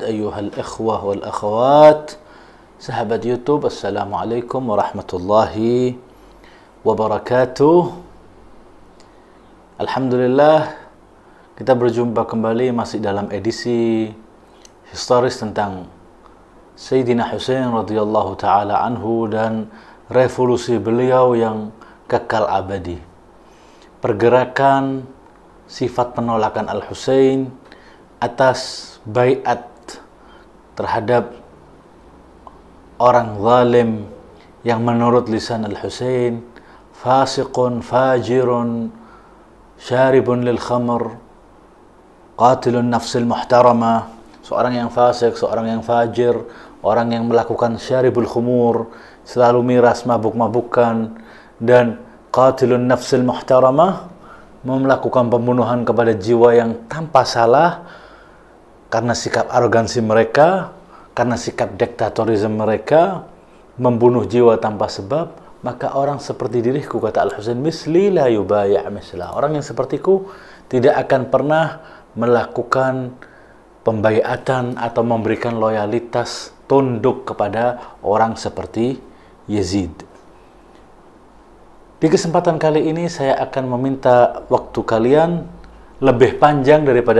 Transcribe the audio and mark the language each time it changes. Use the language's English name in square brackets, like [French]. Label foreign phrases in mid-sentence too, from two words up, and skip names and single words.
[Arabic] أيها الإخوة والأخوات, [Indonesian] sahabat YouTube, [Arabic] السلام عليكم ورحمة الله وبركاته. [Indonesian] Alhamdulillah, kita berjumpa kembali masih dalam edisi historis tentang Sayyidina Husain [Arabic] رضي الله تعالى عنه [Indonesian] dan revolusi beliau yang kekal abadi. Pergerakan sifat penolakan Al-Husain atas baiat terhadap orang zalim yang menurut lisan Al-Husain fasiqun, [Arabic] فاجر شارب للخمر قاتل النفس المحترمة, [Indonesian] seorang yang fasik, seorang yang fajir, orang yang melakukan [Arabic] شارب الخمور, [Indonesian] selalu miras, mabuk-mabukan, dan [Arabic] قاتل النفس المحترمة, [Indonesian] melakukan pembunuhan kepada jiwa yang tanpa salah karena sikap arogansi mereka, karena sikap diktatorisme mereka, membunuh jiwa tanpa sebab. Maka orang seperti diriku, kata Al-Husain, [Arabic] مثلي لا يبايع مثله, [Indonesian] orang yang sepertiku tidak akan pernah melakukan pembaiatan atau memberikan loyalitas tunduk kepada orang seperti Yazid. Di kesempatan kali ini saya akan meminta waktu kalian lebih panjang daripada